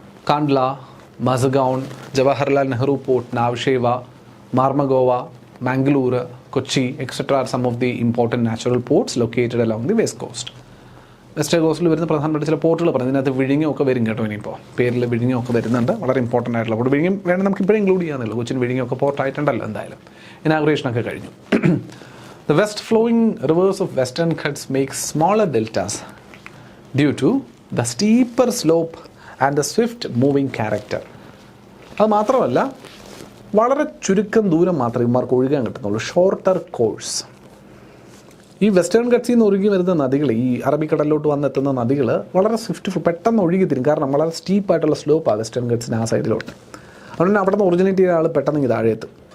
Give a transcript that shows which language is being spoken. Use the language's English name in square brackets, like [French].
[English] Kandla, മസഗൗൺ, Jawaharlal Nehru port, നാവ്ഷേവ, മാർമഗോവ, Mangalore, Kochi etcetera are some of the important natural ports located along the west cost. [Malayalam] West കോസ്റ്റിൽ വരുന്ന പ്രധാനപ്പെട്ട ചില പോർട്ടുകൾ പറഞ്ഞു. ഇതിനകത്ത് വിഴിഞ്ഞമൊക്കെ വരും കേട്ടോ. ഇനിയിപ്പോൾ പേരിൽ വിഴിഞ്ഞമൊക്കെ വരുന്നുണ്ട്. വളരെ ഇമ്പോർട്ടൻ്റ് ആയിട്ടുള്ള പോർട്ട്. വിഴിഞ്ഞം വേണം നമുക്ക് ഇപ്പോഴും ഇൻക്ലൂഡ് ചെയ്യാന്നുള്ളൂ. കൊച്ചിൻ വിഴിഞ്ഞമൊക്കെ പോർട്ടായിട്ടുണ്ടല്ലോ എന്തായാലും. ഇനാഗുറേഷനൊക്കെ കഴിഞ്ഞു. [English] The west flowing rivers of western Ghats make smaller deltas due to the steeper slope and the swift moving character. [Malayalam] അത് മാത്രമല്ല, വളരെ ചുരുക്കം ദൂരം മാത്രമേ ഇവർക്ക് ഒഴുകാൻ കിട്ടുന്നുള്ളൂ. [English] Shorter course. [Malayalam] ഈ വെസ്റ്റേൺ ഘട്ട്സിൽ നിന്ന് ഒഴുകി വരുന്ന നദികൾ, ഈ അറബിക്കടലിലോട്ട് വന്നെത്തുന്ന നദികൾ വളരെ സ്വിഫ്റ്റ് പെട്ടെന്ന് ഒഴുകി തരും. കാരണം വളരെ സ്റ്റീപ്പായിട്ടുള്ള സ്ലോപ്പാണ് വെസ്റ്റേൺ ഘട്ട്സിന് ആ സൈഡിലോട്ട്. അതുകൊണ്ട് അവിടെ നിന്ന് ഒറിജിനേറ്റ് ചെയ്ത ആൾ പെട്ടെന്ന് താഴെ എത്തും.